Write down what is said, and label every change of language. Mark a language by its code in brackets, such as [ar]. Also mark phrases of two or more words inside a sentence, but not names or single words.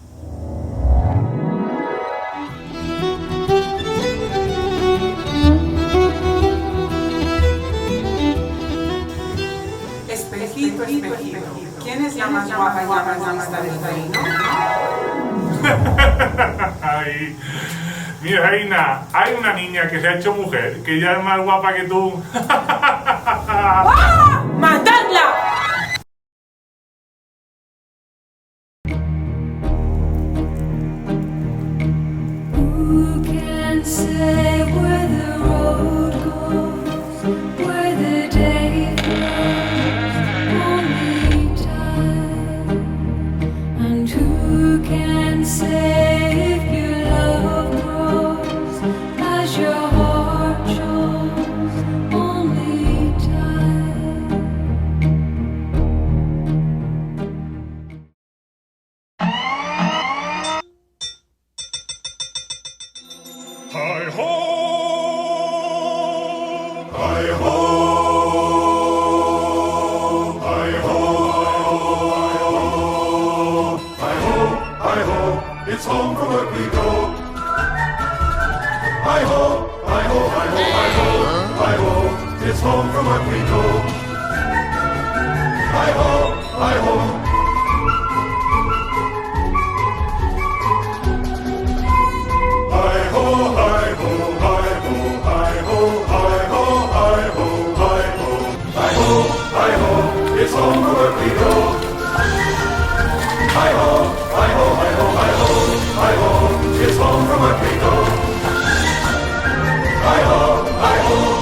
[es] Espejito, espejito, ¿quién es la más guapa y la más lista del reino? Ay, mi reina, hay una niña que se ha hecho mujer, que ya es más guapa que tú. ¡Ah! ¡Matadla! [en] Who can say where the road goes, where the day flows, only time? And who can say if your love grows as your heart shows, only time? Hi ho! Hi ho! Hi ho! Hi ho! Hi ho! It's home from work we go. Hi ho! Hi ho! Hi ho! Hi ho! Hi ho! It's home from work we go. Hi ho! Hi ho! Hi ho, hi ho, hi ho, hi ho, hi ho, hi ho, hi ho, hi ho, hi ho, it's home from work we go. Hi ho, hi ho, hi ho, hi ho, hi ho, it's home from work we go. Hi ho, hi ho.